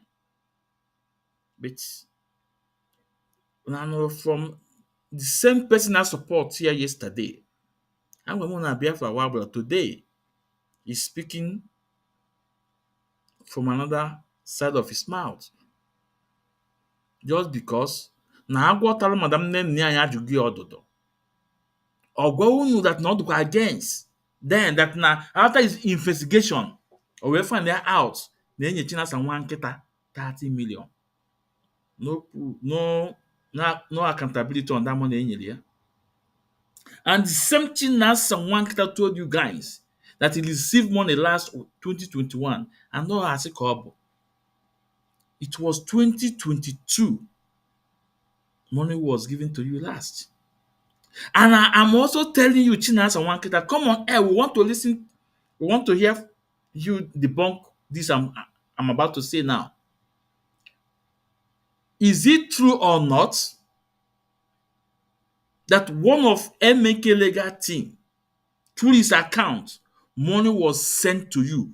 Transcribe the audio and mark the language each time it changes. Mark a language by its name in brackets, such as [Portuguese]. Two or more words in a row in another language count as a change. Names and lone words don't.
[English] But from the same person I support here yesterday, I'm going to be for a while, but today he's speaking from another side of his mouth. Just because [Igbo] na agwọtara madam nne anyị ajụghị ọdụdụ. Ọ gwa unu [English] that not against. Then that na after his investigation, [Igbo] o wee [English] find out [Igbo] na enye Chinasa nwa nkịta 30 million. [English] No accountability on that money [Igbo] enyere ya. [English] And the same Chinasa [Igbo] nwa nkịta [English] told you guys that he received money last 2021 and no [Igbo] asị ka ọ bụ. [English] It was 2022 money was given to you last. And I'm also telling you, Chinas and Wanke, that come on air, we want to listen, we want to hear you debunk this I'm about to say now. Is it true or not that one of MK legal team, through his account, money was sent to you?